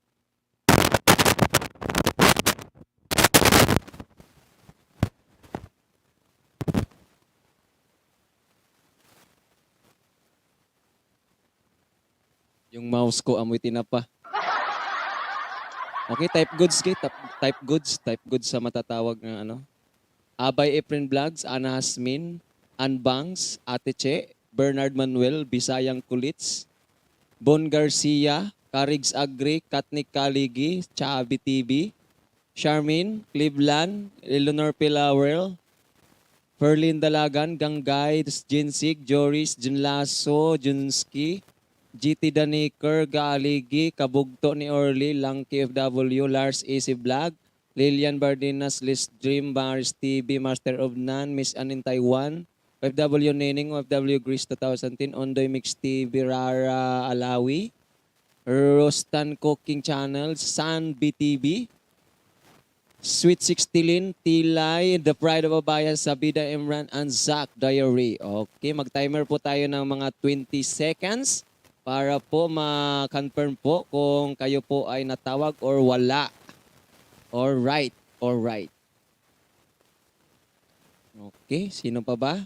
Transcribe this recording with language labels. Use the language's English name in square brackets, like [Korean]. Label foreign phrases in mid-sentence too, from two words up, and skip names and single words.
[Filipino] Yung mouse ko amoy tinapa. Okay, [English] type goods, type goods [Filipino] sa matatawag ng ano. Abay Efren Vlogs, Ana Hasmin, Anbangs, Ate Che, Bernard Manuel, Bisayang Kulits, Bon Garcia, Carigs Agri, Katnik Kaligi, Chabi TV, Charmin, Cleveland, Eleanor Pilawel, Ferlin Dalagan, Ganggay, Jinsig, Joris, Junlaso, Junski, GT Daniker, Galigi, Kabugto ni Orly, Lang KFW, Lars AC Vlog, Lilian Bardinas, Liz Dream, Baris TV, Master of None, Miss Anin Taiwan, OFW Nening, OFW Greece 2010, Ondoy Mix TV, Rara Alawi, Rostan Cooking Channel, San BTV, Sweet 16, Tilay, The Pride of Abayan, Sabida Imran, and Zach Diary. Okay, mag-timer po tayo ng mga 20 seconds para po ma-confirm po kung kayo po ay natawag or wala. Alright. Okay, sino pa ba?